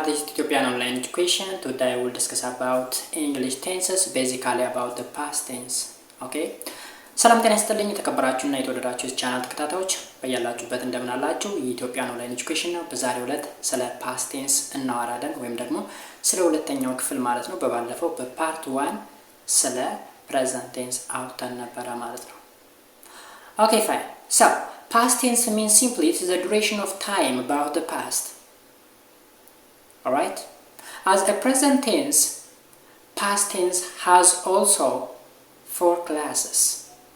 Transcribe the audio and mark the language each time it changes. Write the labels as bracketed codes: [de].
[en] This is Ethiopian Online Education. Today I will discuss about English tenses, basically about the past tense. Okay? [am] ሰላም ጤና ይስጥልኝ የተከበራችሁና የተወደዳችሁ ቻናል ተከታታዮች በያላችሁበት እንደምን አላችሁ? የኢትዮጵያን ኦንላይን ኤጁኬሽን ነው። በዛሬው ዕለት ስለ past tense እናወራለን ወይም ደግሞ ስለ ሁለተኛው ክፍል ማለት ነው። በባለፈው በፓርት 1 ስለ present tense አውርተን ነበር ማለት ነው። [en] Okay, fine. So, past tense means simply it is the duration of time about the past. Alright? As a present tense, past tense has also four classes.